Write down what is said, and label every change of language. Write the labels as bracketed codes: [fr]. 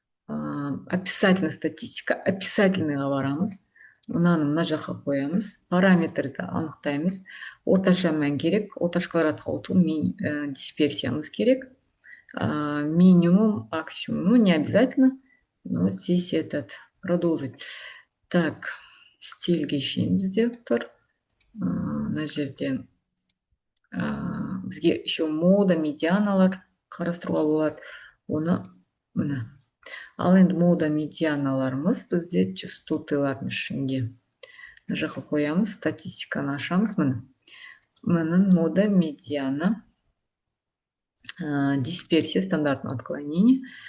[ru] Описательная статистика. [kk] Описательныйға барамыз. Мына жаққа қоямыз. Параметрді анықтаймыз. Орташа мән керек. Орташа квадратқа отыру дисперсиямыз керек. [ru] Минимум, максимум. Ну, не обязательно. Но здесь продолжить. [kk] Так, стильге шейін бізде тұр. Мына жерде бізге еще мода, медианалар қарастыруға болады. Оны міне. Ал енді мода, медианаларымыз бізде частотылардың ішінде. Мына жаққа қоямыз, статистиканы ашамыз. Міне мода, медиана, дисперсия, стандартное отклонение.